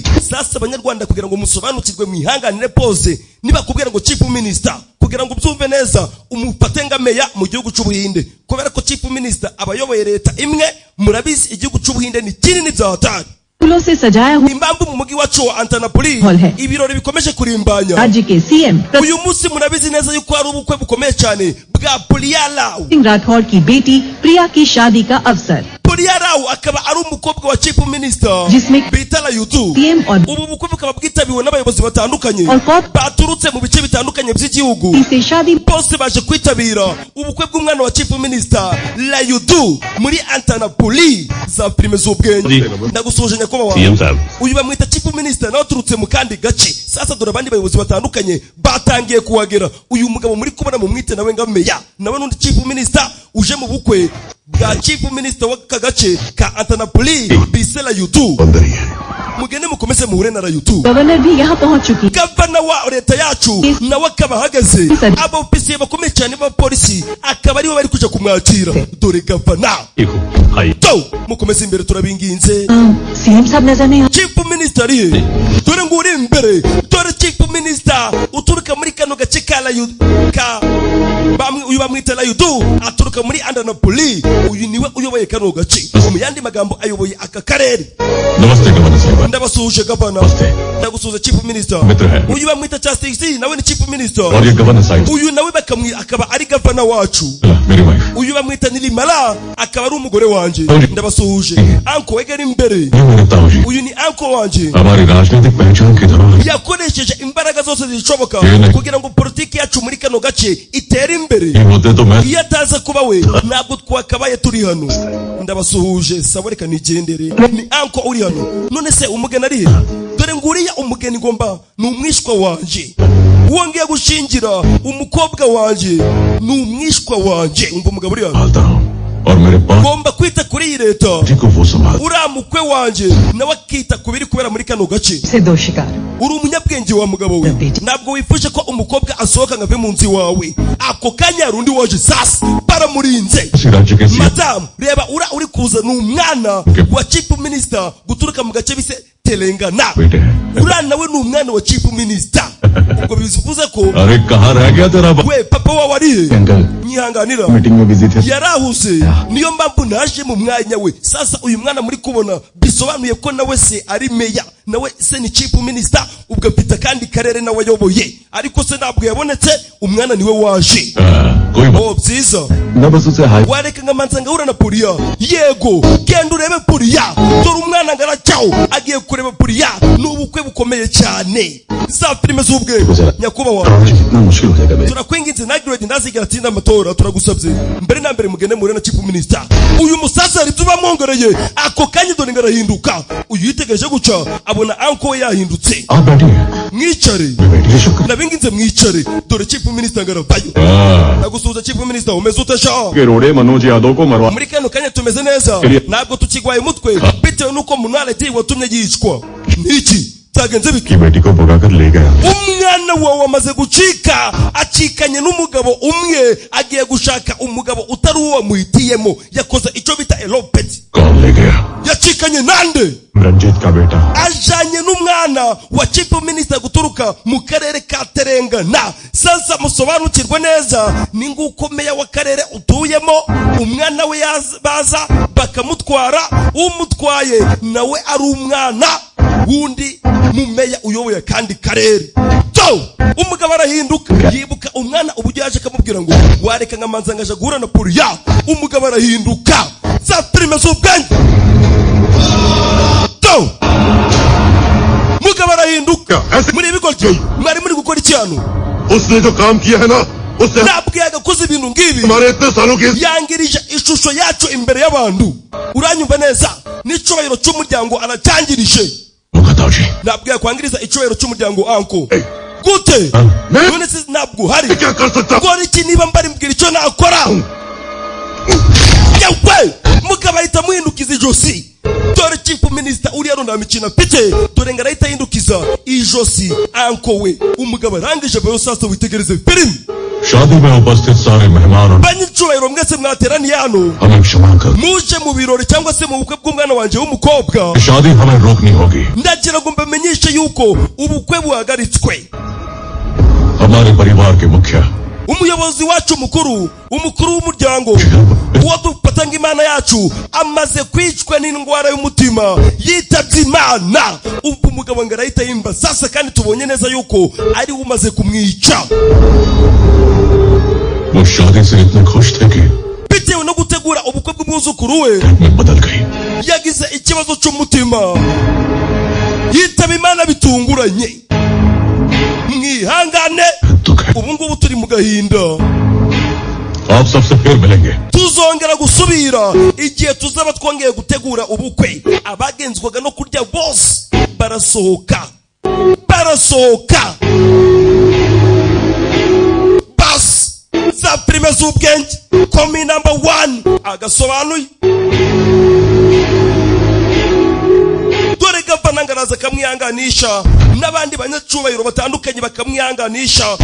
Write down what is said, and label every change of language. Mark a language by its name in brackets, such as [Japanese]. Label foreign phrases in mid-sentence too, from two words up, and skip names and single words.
[Kinyarwanda] Sasa abanyarwanda kugira ngo musobanukirwe mwihanganire pose niba kubwira ngo [English] Chief Minister, [Kinyarwanda] kugira ngo byumve neza umufate ngameya mu gihugu cy'Ubuhinde, kubera ko [English] Chief Minister [Kinyarwanda] abayoboye leta imwe. Murabizi igihugu cy'Ubuhinde ni kinini byahatari. [Hindi] फूलों से सजाया हुआ [Kinyarwanda] impamvu mu mugi wacu wa Antanapoli [Hindi] हॉल है। [Kinyarwanda] ibirori bikomeje kurimbanya. [Hindi] राज्य के सीएम [Kinyarwanda] Uyu munsi murabizi neza yuko hari ubukwe bukomeye cyane bwa Priya Rao. [Hindi] सिंह राठौड़ की बेटी प्रिया की शादी का अवसर, [Kinyarwanda] Priya Rao akaba ari umukobwa wa [English] Chief Minister [Hindi] जिसमें [Kinyarwanda] bita Layudu. [Hindi] सीएम और [Kinyarwanda] Ubu bukwe bukaba bwitabiwe n'abayobozi batandukanye [Hindi] और कौन [Kinyarwanda] baturutse mu bice bitandukanye by'igihugu. [Hindi] से शादी [Kinyarwanda] Bose baje kwitabira ubukwe bw'umwana wa [English] Chief Minister [Kinyarwanda] Layudu muri Antanapoli za filime z'ubwenge. Ndagusuje nyakubahwa. Uyu bamwita [English] Chief Minister [Kinyarwanda] nawe turutse mu kandi gace. Sasa dore abandi bayobozi batandukanye batangiye kuhagera. Uyu mugabo muri kubona mu mwite nawe ngameya, nawe n'undi [English] Chief Minister [Kinyarwanda] uje mu bukwe bwa [English] Chief Minister [Kinyarwanda] w'aka gace ka Antanapoli bise Layudu. Mugende mukomeze muhure na Layudu. [Hindi] गवर्नर भी यहाँ पहुँच चुकी। [Kinyarwanda] Gavana wa leta yacu nawe akaba ahagaze, abofisiye bakomeye cyane b'abapolisi akaba aribo bari kuja kumwakira. Dore gavana mukomeze imbere turabinginze. [Hindi] सीएम साहब नजर नहीं [English] Chief Minister [Kinyarwanda] arihe? Dore ngo uri imbere. Dore [English] Chief Minister [Kinyarwanda] uturuka muri kano gace ka Layudu ka uyu bamwita Layudu aturuka muri Andanapoli. Uyu niwe uyoboye kano gace, mu yandi magambo ayoboye aka karere. [Hindi] नमस्ते गवर्नर साहब। [Kinyarwanda] Ndabasuhuje gavana. Ndagusuhuje [English] Chief Minister. [Kinyarwanda] Uyu bamwita Justice nawe ni [English] Chief Minister. [Hindi] और ये गवर्नर साहब [Kinyarwanda] Uyu nawe akaba ari gavana wacu. [Hindi] मेरी वाइफ [Kinyarwanda] Uyu bamwita Nilimala akaba ari umugore wanje. Ndabasuhuje. Anko wegera imbere. [Hindi] ये मेरे ताऊ जी [Kinyarwanda] Uyu ni anko wanje. [Hindi] हमारी राजनीतिक पहचान की धरोहर [Kinyarwanda] Yakoresheje imbaraga zose zose zishoboka Yene. kugira ngo politiki yacu muri kano gace itere imbere. [Hindi] ये होते तो मैं [Kinyarwanda] Iyo ataza kuba we ntabwo twakabaye turi hano. Ndabasuhuje sabo reka nigendere. Ni anko uri hano. None se umugeni ari he? Dore nguriya umugeni ngomba ni umwishwa wanje. Wongeye gushingira umukobwa wanje ni umwishwa wanje. Umva umugabo uri hano. [Hindi] पालता हूँ और मेरे पास [Kinyarwanda] Ngomba kwita kuri iyi leta. [Hindi] को वो संभाल [Kinyarwanda] Uriya mukwe wanje nawe akita ku biri kubera muri kano gace. [Hindi] से दो शिकार [Kinyarwanda] Uri umunyabwenge wa mugabo we. Ntabwo wifuje ko umukobwa asohoka ngo ave mu nzu wawe. Ako kanya hari undi waje sasa baramurinze. [Hindi] किसी राज्य के सीएम [Kinyarwanda] Madamu reba uri kuza ni umwana wa [English] chief minister [Kinyarwanda] guturuka mu gace bise Telangana. [Hindi] बेटे हैं [Kinyarwanda] Uriya nawe ni umwana wa [English] chief minister. [Kinyarwanda] Ubwo bivuze ko [Hindi] अरे कहाँ रह गया तेरा बाप [Kinyarwanda] we papa wawe ari he? [Hindi] अंकल [Kinyarwanda] Nyihanganira. [Hindi] मीटिंग में बिजी थे [Kinyarwanda] Yarahuze niyo mpamvu naje mu mwanya we. Sasa uyu mwana muri kubona bisobanuye ko nawe se ari meya, nawe se ni [English] chief minister, [Kinyarwanda] ubwo afite kandi karere nawe ayoboye, ariko se ntabwo yabonetse, umwana niwe waje. [Hindi] कोई बात [Kinyarwanda] Oh byiza, [Hindi] मैं बस उसे हाई [Kinyarwanda] wareka ngamanza ngahura na Puriya. Yego genda urebe Puriya, dore umwana ngaracyaho agiye kureba Puriya. Ni ubukwe bukomeye cyane, za filime z'ubwe. Nyakubahwa [Hindi] कितना मुश्किल हो जाएगा बे [Kinyarwanda] turakwinginze nagiredi ntazigera atsinda amatora, turagusabye mbere na mbere mugende muhure na [English] chief minister. [Kinyarwanda] Uyu musaza hari ibyo bamwongereye, ako kanya dore ngarahinduka. Uyu yitegereje guca abona anko we yahindutse. [Hindi] आप बैठिए [Kinyarwanda] Mwicare [Hindi] बैठिए शुक्र [Kinyarwanda] nabinginze mwicare, dore [English] chief minister [Kinyarwanda] ngaravayo. Nagusuhuza [English] chief minister, [Kinyarwanda] umeze ute sha? [Hindi] के रोड़े मनोज यादव को मरवा [Kinyarwanda] Muri kano kanya tumeze neza, ntabwo tukigwaye umutwe bitewe nuko munaleti watumye yicwa. Niki byagenze biki? [Hindi] की बेटी को भगाकर ले गया [Kinyarwanda] Umwana wawe amaze gucika, acikanye n'umugabo umwe, agiye gushaka umugabo utari uwo wamuhitiyemo. Yakoze icyo bita elopeti. [Hindi] कौन ले गया [Kinyarwanda] Yacikanye nande? [Hindi] रंजीत का बेटा [Kinyarwanda] Ajanye n'umwana wa [English] chief minister [Kinyarwanda] guturuka mu karere ka Telangana. Sasa musobanukirwe neza ni nguko meya w'akarere utuyemo, umwana we baza bakamutwara, umutwaye nawe ari umwana wundi mu meya uyoboye kandi karere. So umugabo arahinduka, yibuka umwana uburyo yaje akamubwira ngo wareka ngamanza ngaje guhura na Puriya. Umugabo arahinduka, za filime z'ubwenge. So mugabo arahinduka. Muri bigoryi mwari muri gukora iki hano? [Hindi] उसने जो काम किया है ना उससे [Kinyarwanda] Ntabwo yagakoze ibintu ngibi, [Hindi] हमारे इतने सालों के [Kinyarwanda] yangirije ishusho yacu imbere y'abantu. Uranyumva neza? N'icyubahiro cy'umuryango aracyangirije. [Hindi] बताओ जी [Kinyarwanda] Ntabwo yakwangiriza icyubahiro cy'umuryango anko. Gute? None se ntabwo hari [Hindi] क्या कर सकता [Kinyarwanda] gora iki niba mbari mbwira icyo nakora? Yewe mugabo ahita muhindukiza ijosi. Dore chief minister uri hano nta mikino afite, dore ngo arahita ahindukiza ijosi anko we. Umugabo arangije bayo sasa witegereze filime. [Hindi] शादी में उपस्थित सारे मेहमान और [Kinyarwanda] Banyicyubahiro mwese mwateraniye hano, [Hindi] हमें क्षमा कर [Kinyarwanda] muje mu birori cyangwa se mu bukwe bw'umwana wanje w'umukobwa. [Hindi] शादी हमें रोकनी होगी [Kinyarwanda] Ndagira ngo mbamenyeshe yuko ubukwe buhagaritswe. [Hindi] हमारे परिवार के मुखिया [Kinyarwanda] Umuyobozi wacu mukuru, umukuru w'umuryango, uwo dufata nk'Imana yacu, amaze kwicwa n'indwara y'umutima, yitabye Imana. Ubwo umugabo ngo arahita yimba sasa, kandi tubonye neza yuko ari we umaze kumwica. [Hindi] वो शादी से इतने खुश थे कि [Kinyarwanda] Bitewe no gutegura ubukwe bw'umwuzukuru we, [Hindi] में बदल गई [Kinyarwanda] yagize ikibazo cy'umutima, yitaba Imana bitunguranye. Mwihangane, [Hindi] दुख है [Kinyarwanda] ubu ngubu turi mu gahinda. [Hindi] आप सबसे फिर मिलेंगे [Kinyarwanda] Tuzongera gusubira igihe tuzaba twongeye gutegura ubukwe. Abagenzwaga no kurya bose barasohoka, bas za filime z'ubwenge. Komi number 1 agasobanuye. Dore gavana ngaraza akamwihanganisha, n'abandi banyacubahiro batandukanye bakamwihanganisha.